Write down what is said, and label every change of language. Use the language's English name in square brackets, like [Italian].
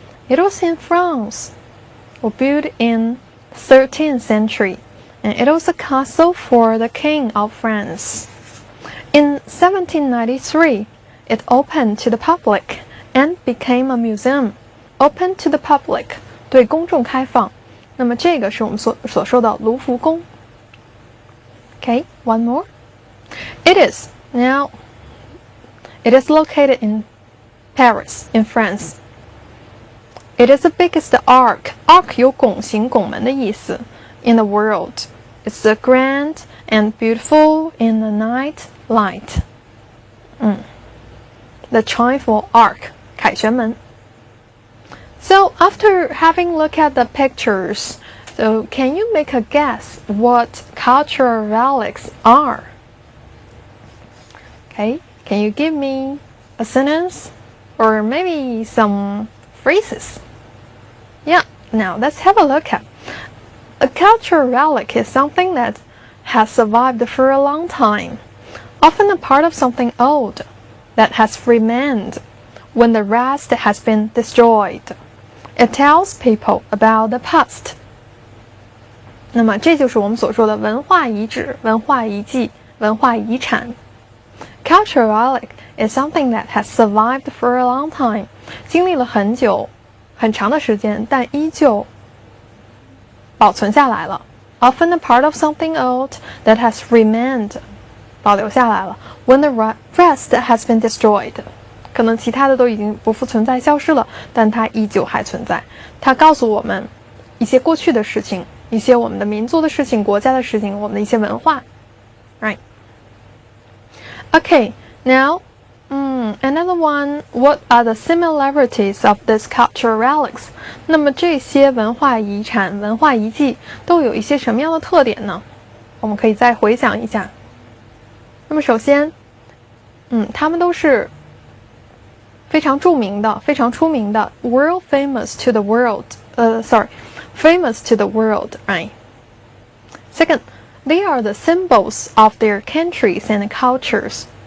[English] It was in France, built in 13th century, and it was a castle for the king of France. In 1793, it opened to the public and became a museum. Open to the public, [Chinese] 对公众开放。那么这个是我们所说的卢浮宫。 [English] Okay, one more. It is located in Paris, in France. It is the biggest arc. Arc [Chinese] 有拱形、拱门的意思 [English] in the world. It's the grand and beautiful in the night light. The triumphal arc, [Chinese] 凯旋门. [English] So after having looked at the pictures, so can you make a guess what cultural relics are? Okay, can you give me a sentence or maybe some phrases? Yeah, now let's have a look at. A cultural relic is something that has survived for a long time, often a part of something old that has remained when the rest has been destroyed. It tells people about the past. [Chinese] 那么这就是我们所说的文化遗址、文化遗迹、文化遗产。 [English] Cultural relic is something that has survived for a long time. [Chinese] 经历了很久、很长的时间，但依旧保存下来了。 [English] Often a part of something old that has remained. [Chinese] 保留下来了。 [English] When the rest has been destroyed. [Chinese] 可能其他的都已经不复存在、消失了，但它依旧还存在。它告诉我们一些过去的事情，一些我们的民族的事情、国家的事情，我们的一些文化。 [English] Right. Okay, now, another one. What are the similarities of these cultural relics? [Chinese] 那么这些文化遗产、文化遗迹都有一些什么样的特点呢？我们可以再回想一下。那么首先，他们都是非常著名的、非常出名的 ， [English] world famous to the world. Famous to the world, right? Second, they are the symbols of their countries and cultures.